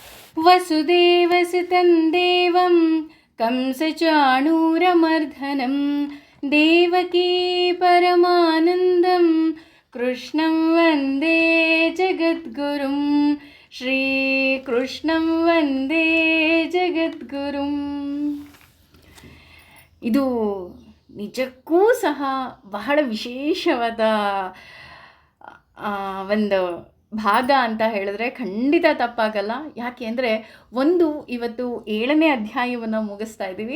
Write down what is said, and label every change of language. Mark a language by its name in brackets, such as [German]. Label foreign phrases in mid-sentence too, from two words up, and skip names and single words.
[Sanskrit] ವಸುದೇವಸುತಂ ದೇವಂ ಕಂಸಚಾಣೂರಮರ್ದನಂ ದೇವಕೀ ಪರಮಾನಂದಂ ಕೃಷ್ಣಂ ವಂದೇ ಜಗದ್ಗುರುಂ ಶ್ರೀಕೃಷ್ಣಂ ವಂದೇ ಜಗದ್ಗುರುಂ. [Kannada] ಇದು ನಿಜಕ್ಕೂ ಸಹ ಬಹಳ ವಿಶೇಷವಾದ ಒಂದು ಭಾಗ ಅಂತ ಹೇಳಿದ್ರೆ ಖಂಡಿತ ತಪ್ಪಾಗಲ್ಲ. ಯಾಕೆ ಅಂದರೆ ಇವತ್ತು 7ನೇ ಅಧ್ಯಾಯವನ್ನು ಮುಗಿಸ್ತಾ ಇದ್ದೀವಿ.